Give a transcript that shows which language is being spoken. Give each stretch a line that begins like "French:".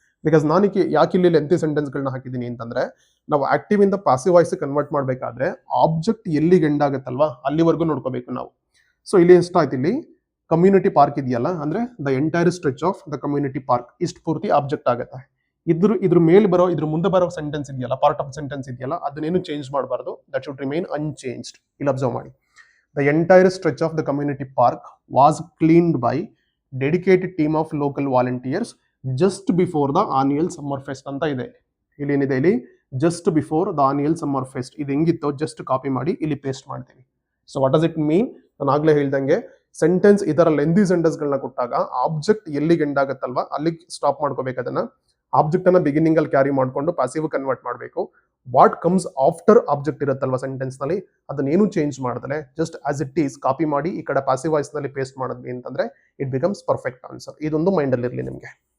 Kannada: Because ನಾನು ಯಾಕೆ ಇಲ್ಲಿ ಲೆಂತಿ ಸೆಂಟೆನ್ಸ್ಗಳನ್ನ ಹಾಕಿದ್ದೀನಿ ಅಂತಂದ್ರೆ, ನಾವು ಆಕ್ಟಿವ್ ಇಂದ ಪ್ಯಾಸಿವ್ ವಾಯ್ಸ್ ಕನ್ವರ್ಟ್ ಮಾಡಬೇಕಾದ್ರೆ ಆಬ್ಜೆಕ್ಟ್ ಎಲ್ಲಿಗೆ ಎಂಡ್ ಆಗುತ್ತಲ್ವಾ ಅಲ್ಲಿವರೆಗೂ ನೋಡ್ಕೋಬೇಕು ನಾವು. ಸೊ ಇಲ್ಲಿ ಎಷ್ಟಾಯ್ತು, ಇಲ್ಲಿ ಕಮ್ಯುನಿಟಿ ಪಾರ್ಕ್ ಇದೆಯಲ್ಲ, ಅಂದ್ರೆ
English: the entire stretch of the community park,
Kannada: ಇಷ್ಟು ಪೂರ್ತಿ ಆಬ್ಜೆಕ್ಟ್ ಆಗುತ್ತೆ. ಇದ್ರ ಮೇಲೆ ಬರೋ, ಇದ್ರ ಮುಂದೆ ಬರೋ ಸೆಂಟೆನ್ಸ್ ಇದೆಯಲ್ಲ, ಪಾರ್ಟ್ ಆಫ್ ಸೆಂಟೆನ್ಸ್ ಇದೆಯಲ್ಲ, ಅದನ್ನೇನು ಚೇಂಜ್ ಮಾಡಬಾರ್ದು.
English: That should remain unchanged.
Kannada: ಇಲ್ಲಿ ಅಬ್ಸರ್ವ್ ಮಾಡಿ.
English: The entire stretch of the community park was cleaned by dedicated team of local volunteers just before the annual summer fest
Kannada: ಅಂತ ಇದೆ. ಇಲ್ಲಿ ಏನಿದೆ ಇಲ್ಲಿ
English: just before the annual summer fest.
Kannada: ಇದು ಹೆಂಗಿತ್ತು just copy ಮಾಡಿ ಇಲ್ಲಿ ಪೇಸ್ಟ್ ಮಾಡ್ತೀವಿ.
English: So what does it mean?
Kannada: ನಾನು ಆಗ್ಲೇ ಹೇಳ್ದಂಗೆ ಸೆಂಟೆನ್ಸ್ ಈ ತರ ಲೆಂದಿ ಸೆಂಟೆನ್ಸ್ಗಳನ್ನ ಕೊಟ್ಟಾಗ ಆಬ್ಜೆಕ್ಟ್ ಎಲ್ಲಿಗೆ ಎಂಡ್ ಆಗುತ್ತಲ್ವಾ ಅಲ್ಲಿಗೆ ಸ್ಟಾಪ್ ಮಾಡ್ಕೋಬೇಕು. ಅದನ್ನ ಆಬ್ಜೆಕ್ಟ್ ಅನ್ನ ಬಿಗಿನಿಂಗ್ ಅಲ್ಲಿ ಕ್ಯಾರಿ ಮಾಡ್ಕೊಂಡು ಪಾಸಿವ್ ಕನ್ವರ್ಟ್ ಮಾಡಬೇಕು. ವಾಟ್ ಕಮ್ಸ್ ಆಫ್ಟರ್ ಆಬ್ಜೆಕ್ಟ್ ಇರುತ್ತಲ್ವಾ ಸೆಂಟೆನ್ಸ್ ನಲ್ಲಿ ಅದನ್ನೇನು ಚೇಂಜ್ ಮಾಡಿದ್ರೆ just as it is copy ಮಾಡಿ ಈ ಕಡೆ ಪಾಸಿವ್ ವಾಯ್ಸ್ ನಲ್ಲಿ ಪೇಸ್ಟ್ ಮಾಡಿದ್ವಿ ಅಂತಂದ್ರೆ
English: It becomes perfect answer.
Kannada: ಇದೊಂದು ಮೈಂಡ್ ಅಲ್ಲಿ ಇರಲಿ ನಿಮಗೆ.